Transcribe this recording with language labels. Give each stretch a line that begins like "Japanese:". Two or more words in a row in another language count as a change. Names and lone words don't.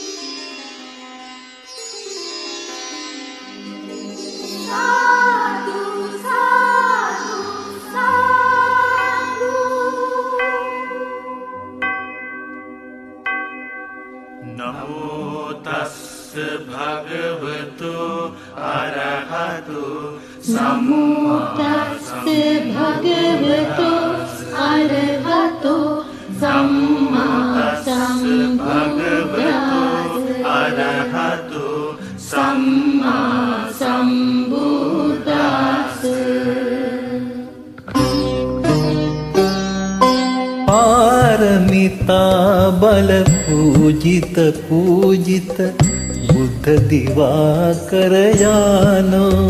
Pali: नमो तस्स भगवतो अरहतो नमो तस्स भगवतो अरहतो सम्मा सम्बुद्धास्स अरहतो सम्मा सम्बुद्धास्स पारमिता बल पूजित पूजित बुद्ध दिवाकर यानो